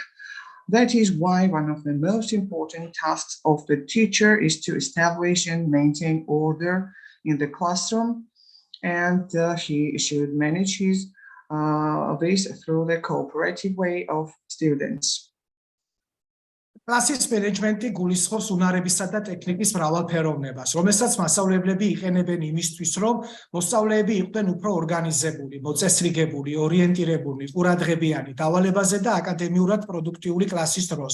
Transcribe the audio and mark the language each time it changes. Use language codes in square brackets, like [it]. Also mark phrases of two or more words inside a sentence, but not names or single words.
[en] That is why one of the most important tasks of the teacher is to establish and maintain order in the classroom, and he should manage his this through the cooperative way of students. [ka] კლასის მენეჯმენტი გულისხმობს უნარებისა და ტექნიკის მრავალფეროვნებას, რომელსაც მასწავლებლები იყენებენ იმისთვის, რომ მოსწავლეები იყვნენ უფრო ორგანიზებული, მოწესრიგებული, ორიენტირებული, ყურადღებიანი დავალებაზე და აკადემიურად პროდუქტიული კლასის დროს.